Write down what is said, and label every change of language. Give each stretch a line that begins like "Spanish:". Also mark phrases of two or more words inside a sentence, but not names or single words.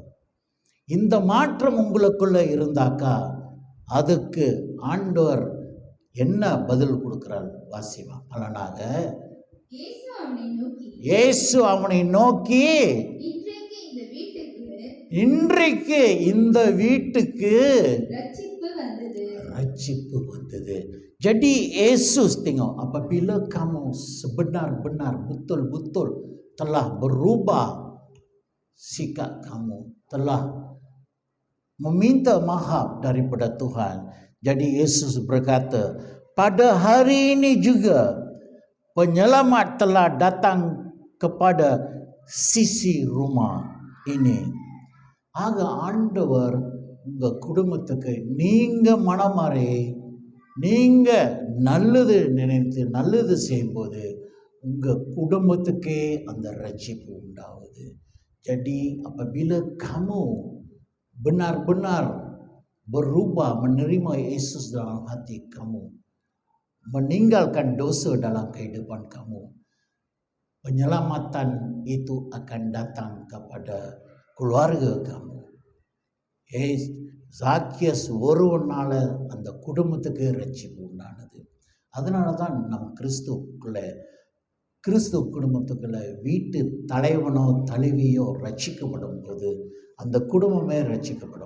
Tamil: இந்த மாற்றம் உங்களுக்குள்ளே இருந்தாக்கா அதுக்கு ஆண்டவர் என்ன பதில் கொடுக்கிறார் வாசிமா பலனாக? இயேசு அவனை நோக்கி, இன்றைக்கு இந்த வீட்டுக்கு ரட்சிப்பு வந்தது.
Malay: Jadi Yesus tengok apabila kamu sebenar-benar betul-betul telah berubah sikap kamu, telah meminta maaf daripada Tuhan. Jadi Yesus berkata, pada hari ini juga penyelamat telah datang kepada sisi rumah ini.
Tamil: ஆக ஆண்டவர் உங்கள் குடும்பத்துக்கு நீங்கள் மனமாறி நீங்கள் நல்லது நினைத்து நல்லது செய்யும்போது உங்கள் குடும்பத்துக்கே அந்த ரட்சிப்பு உண்டாகுது.
Malay: Jadi apabila kamu benar-benar berubah menerima Yesus dalam hati kamu, meninggalkan dosa dalam kehidupan kamu, penyelamatan itu akan datang kepada keluarga kamu.
Tamil: ஜாக்கியஸ் ஒருவனால அந்த குடும்பத்துக்கு ரட்சிப்பு உண்டானது. அதனால தான் நம் கிறிஸ்துவ குடும்பத்துக்குள்ள வீட்டு தலைவனோ தலைவியோ ரட்சிக்கப்படும் போது அந்த குடும்பமே ரட்சிக்கப்படும்.